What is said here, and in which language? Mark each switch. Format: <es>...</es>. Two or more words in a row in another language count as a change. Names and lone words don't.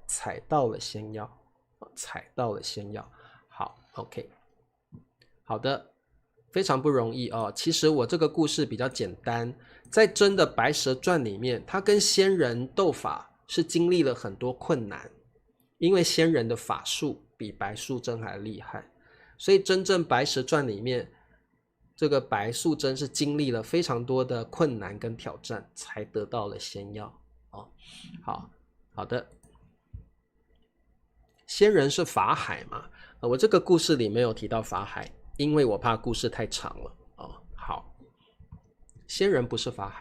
<zh>好 ，OK， 好的，非常不容易其實我這個故事比較簡單，在真的《白蛇傳》裡面，他跟仙人鬥法是經歷了很多困難，因為仙人的法術比白素貞還厲害，所以真正《白蛇傳》裡面，這個白素貞是經歷了非常多的困難跟挑戰，才得到了仙藥好的。仙人是法海嘛？我這個故事裡沒有提到法海，因為我怕故事太長了好， 仙人不是法海。</zh>